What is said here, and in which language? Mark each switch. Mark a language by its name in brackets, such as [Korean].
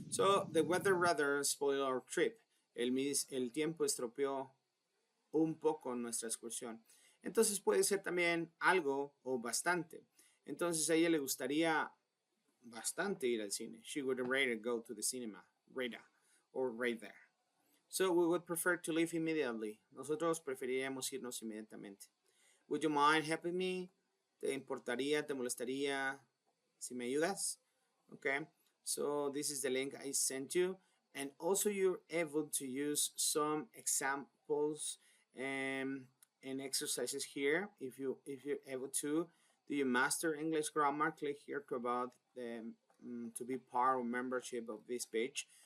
[English] So, the weather rather spoiled our trip. [Spanish] El tiempo estropeó un poco nuestra excursión. Entonces puede ser también algo o bastante. Entonces a ella le gustaría bastante ir al cine. [English] She would rather go to the cinema. Rather. Or right there. So we would prefer to leave immediately. [Spanish] Nosotros preferiríamos irnos inmediatamente. [English] Would you mind helping me? [Spanish] ¿Te importaría, te molestaría si me ayudas? [English] Okay. So this is the link I sent you. And also you're able to use some examples and exercises here. If you're able to, do you master English grammar? Click here to about the to be part of membership of this page.